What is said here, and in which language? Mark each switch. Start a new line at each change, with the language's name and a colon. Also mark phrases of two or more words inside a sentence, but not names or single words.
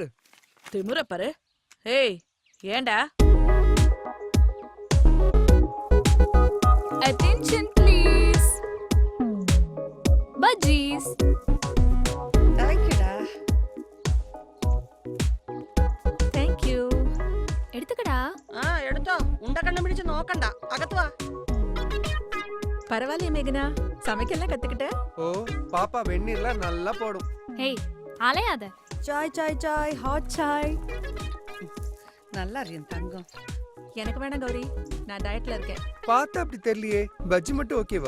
Tamil: திமுற பாரு. ஏய் ஏண்டா?
English: attention please.
Tamil: பஜ்ஜீஸ். தேங்க்யூடா. தேங்க்யூ. எடுத்துக்கடா.
Malayalam: എടുത്തോ. ഉണ്ട കണ്ണു പിടിച്ച് നോക്കണ്ട. അകത്ത് വാ.
Tamil: பரவாயில்லையே மேகனா, சமைக்கலாம் கத்துக்கிட்ட? ஓ பாப்பா வெந்நீர்லாம் நல்லா போடும். ஹேய் அலையாத. சாய் சாய் சாய், ஹாட் சாய். நல்லா இருக்கு என் தங்கம். எனக்கு வேணாம் கௌரி, நான் டயட்ல இருக்கேன். பார்த்தா அப்படி தெரியலையே. பஜ்ஜி மட்டும் ஓகேவா?